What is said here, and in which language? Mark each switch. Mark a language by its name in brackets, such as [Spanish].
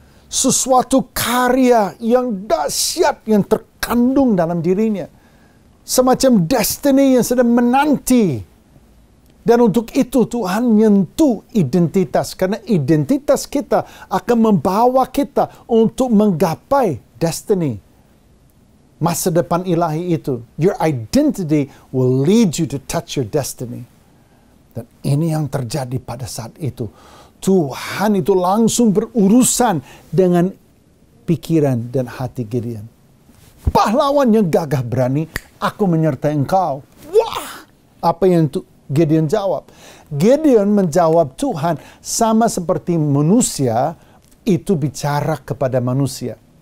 [Indonesian] Sesuatu karya yang dahsyat yang terkandung dalam dirinya. Semacam destiny yang sedang menanti. Dan untuk itu Tuhan menyentuh identitas. Karena identitas kita akan membawa kita untuk menggapai destiny. Masa depan ilahi itu. [English] Your identity will lead you to touch your destiny. [Indonesian] Dan ini yang terjadi pada saat itu. Tuhan itu langsung berurusan dengan pikiran dan hati Gideon. Pahlawan yang gagah berani, aku menyertai engkau. Wah! Apa yang Gideon jawab? Gideon menjawab Tuhan sama seperti manusia itu bicara kepada manusia.